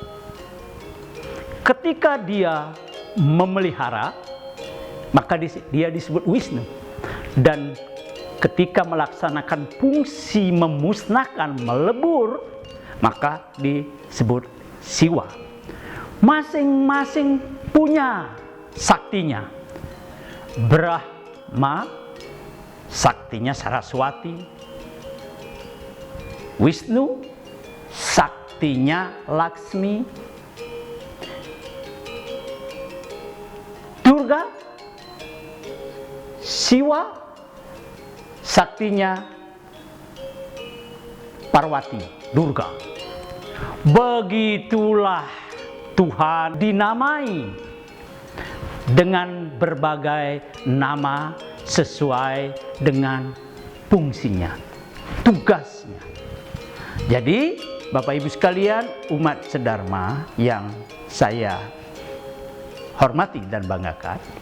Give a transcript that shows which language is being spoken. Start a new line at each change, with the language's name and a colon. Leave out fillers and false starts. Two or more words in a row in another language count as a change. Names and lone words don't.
Indonesian: Ketika dia memelihara, maka dia disebut Wisnu. Dan ketika melaksanakan fungsi memusnahkan, melebur, maka disebut Siwa. Masing-masing punya saktinya. Brahma saktinya Saraswati, Wisnu saktinya Laksmi, Durga, Siwa saktinya Parwati, Durga. Begitulah Tuhan dinamai dengan berbagai nama sesuai dengan fungsinya, tugasnya. Jadi Bapak Ibu sekalian, umat sedharma yang saya hormati dan banggakan,